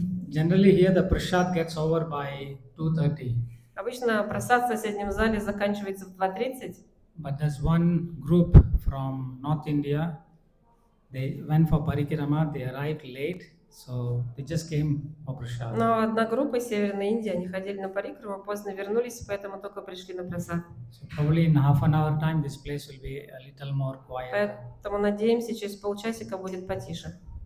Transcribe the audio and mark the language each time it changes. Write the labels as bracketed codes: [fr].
[en] Generally here the prasad gets over by 2:30. [ru] Обычно просад в соседнем зале заканчивается в 2:30. [en] But there's one group from North India. They went for parikrama. They arrived late, so they just came for prasad. [ru] Но одна группа из Северной Индии, они ходили на парикраму, поздно вернулись, поэтому только пришли на просад. [en] So probably in half an hour time, this place will be a little more quiet. [ru] Поэтому надеемся, через полчасика будет потише.